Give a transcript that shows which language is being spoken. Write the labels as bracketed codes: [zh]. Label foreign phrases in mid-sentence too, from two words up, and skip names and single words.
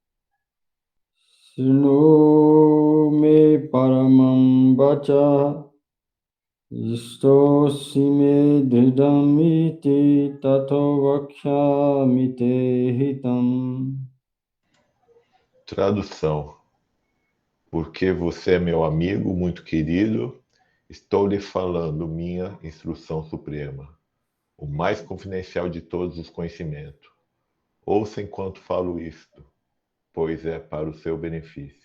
[sa] Sinu Me Paramam Vacha Istosi Me Dridamiti Tato Vakshami Te Hitam. [pt] Tradução. Porque você é meu amigo muito querido, estou lhe falando minha instrução suprema, o mais confidencial de todos os conhecimentos. Ouça enquanto falo isto, pois é para o seu benefício.